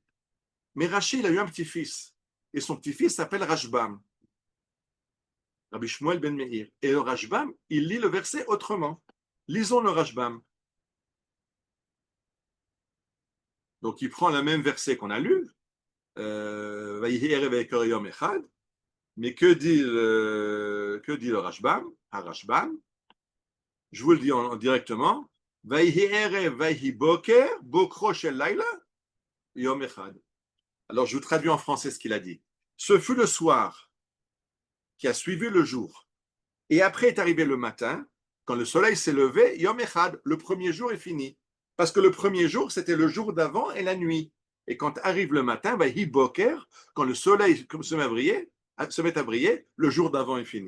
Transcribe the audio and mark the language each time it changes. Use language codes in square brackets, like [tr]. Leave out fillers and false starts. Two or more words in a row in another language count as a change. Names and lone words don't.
[fr] Mais Rashi, il a eu un petit-fils. Et son petit-fils s'appelle Rashbam. Rabbi Shmuel ben Meir. Et le Rashbam, il lit le verset autrement. Lisons le Rashbam. Donc il prend le même verset qu'on a lu, [he] ויהי ערב ויהי בוקר יום אחד, [fr] mais que dit le Rashbam, Rashbam, je vous le dis directement, [he] ויהי ערב ויהי בוקר, בוקרו של לילה, יום אחד. [fr] Alors je vous traduis en français ce qu'il a dit. Ce fut le soir qui a suivi le jour. Et après est arrivé le matin, quand le soleil s'est levé, [he] יום אחד, [fr] le premier jour est fini. Parce que le premier jour, c'était le jour d'avant et la nuit. Et quand arrive le matin, [he] ויהי בוקר, [fr] quand le soleil se met à briller, le jour d'avant est fini.